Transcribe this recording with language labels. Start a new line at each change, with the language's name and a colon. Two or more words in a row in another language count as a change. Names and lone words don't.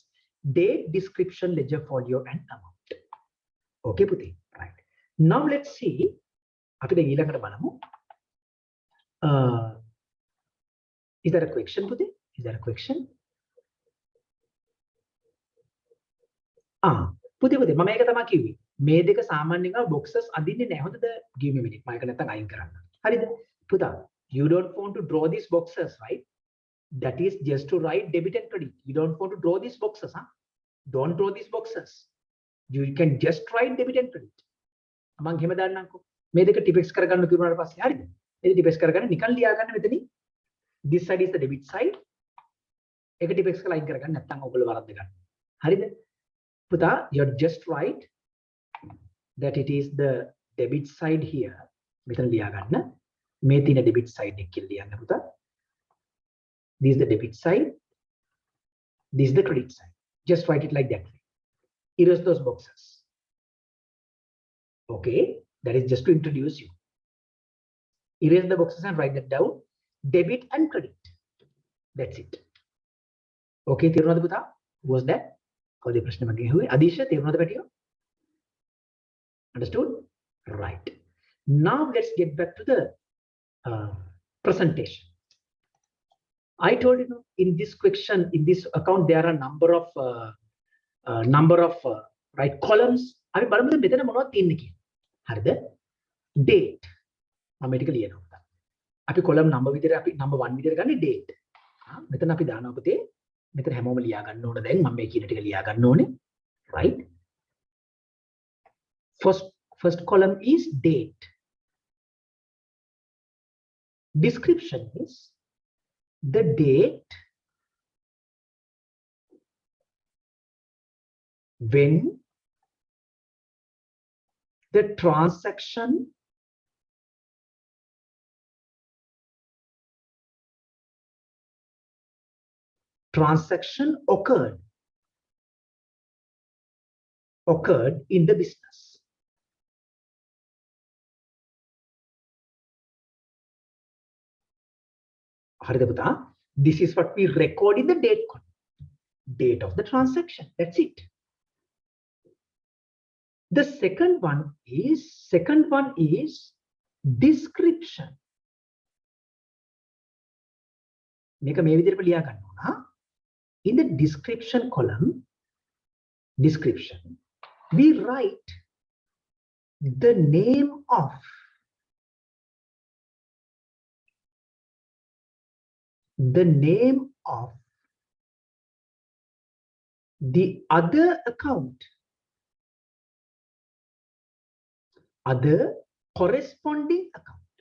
English: Date, description, ledger folio, and amount. Okay, Puti. Right. Now let's see. Is there a question, Puti? Is there a question? Puti,
Sinhala: මම ඒක තමයි කිව්වේ. මේ දෙක සාමාන්‍යයෙන් boxes අදින්නේ නැහැ. හොඳද?
English: Give me a minute.
Sinhala: මම ඒක නැත්තම් අයින් කරන්න. හරිද? පුතා,
English: you don't want to draw these boxes, right? That is just to write debit and credit. You don't want to draw these boxes, huh? Don't draw these boxes. You can just write debit and credit.
Sinhala: මම එහෙම දාන්නම්කෝ. මේ දෙක ටිපෙක්ස් කරගන්න කිව්වනාට පස්සේ හරිද? මේ ටිපෙක්ස් කරගන්න නිකන් ලියා ගන්න මෙතනින්.
English: This side is the debit side.
Sinhala: ඒක ටිපෙක්ස් කරලා අයින් කරගන්න නැත්නම් ඔයගොල්ලෝ වරද්ද ගන්න. හරිද? පුතා,
English: you just write that it is the debit side here.
Sinhala: මෙතන ලියා ගන්න. මේ තියෙන
English: debit side
Sinhala: එක කියලා ලියන්න පුතා.
English: This is the debit side. This is the credit side. Just write it like that. Erase those boxes. Okay, that is just to introduce you. Erase the boxes and write that down. Debit and credit. That's it.
Sinhala: Okay, තේරුණාද පුතා?
English: Who was that?
Sinhala: කවුද ප්‍රශ්න මගේ ඇහුවේ? අදීශ තේරුණාද පැටියෝ?
English: Understood? Right. Now let's get back to the presentation. I told you in this question, in this account, there are a number of right columns.
Sinhala: අපි බලමුද මෙතන මොනවද තියෙන්නේ කියලා. හරිද? Date. මම මේක ලියනවා. අපි
English: column number
Sinhala: විදිහට අපි number 1 විදිහට ගන්නේ date. මෙතන අපි දානවා පුතේ. මෙතන හැමෝම ලියා ගන්න ඕන දැන් මම මේ කියන ටික ලියා ගන්න ඕනේ.
English: Right? First column is date. Description is the date when the transaction occurred in the business.
Sinhala: හරිද පුතා?
English: This is what we record in the date column. Date of the transaction. That's it. The second one is description.
Sinhala: මේක මේ විදිහට ලියා ගන්න ඕන.
English: In the description column, we write the name of the other account, other corresponding account.